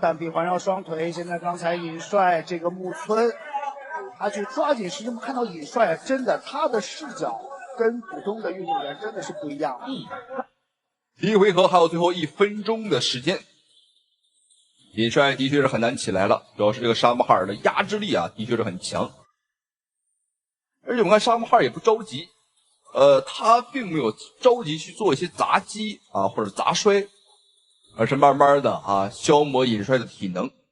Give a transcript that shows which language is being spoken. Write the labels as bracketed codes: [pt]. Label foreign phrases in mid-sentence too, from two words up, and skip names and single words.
[zh] 單臂環繞雙腿，現在剛才尹帥這個木村，他去抓緊時間，看到尹帥啊，真的他的視角跟普通的運動員真的是不一樣。第一回合還有最後1分鐘的時間，尹帥的確是很難起來了，主要是這個沙姆哈爾的壓制力啊，的確是很強。而且我們看沙姆哈爾也不着急，他並沒有着急去做一些砸擊啊或者砸摔，而是慢慢的啊消磨尹帥的體能。